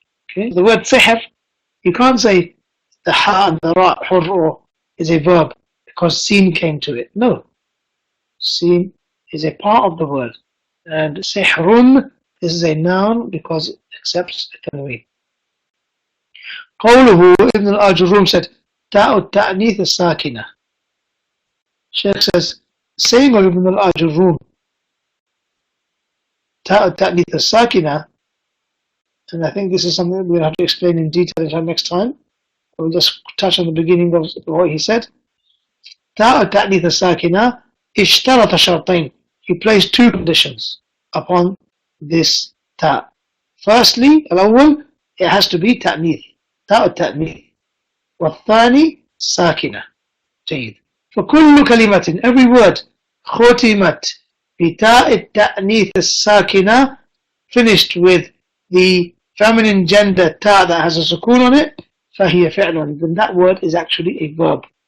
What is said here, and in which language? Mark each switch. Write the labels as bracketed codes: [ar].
[en] Okay, the word sihr, you can't say the ha and the ra, hurr, is a verb because seen came to it. No, seen is a part of the word, and sihrun, this is a noun because it accepts the tanween. [ar] قوله [en] Ibn al-Aajrummiyyah said [ar] تاء التأنيث الساكنة. [en] Shaykh says, saying of Ibn al-Aajrummiyyah [ar] تاء التأنيث الساكنة, [en] and I think this is something that we'll have to explain in detail next time. We'll just touch on the beginning of what he said. [ar] تاء التأنيث الساكنة اشترط شرطين. [en] He placed two conditions upon this ta. Firstly, [ar] الأول, [en] it has to be تأنيث, تاء التأنيث. [ar] والثاني ساكنة. جيد. فكل كلمة, [en] every word, [ar] ختمت بتاء التأنيث الساكنة, [en] finished with the feminine gender ta that has a sukoon on it, [ar] فهي فعل, [en] then that word is actually a verb.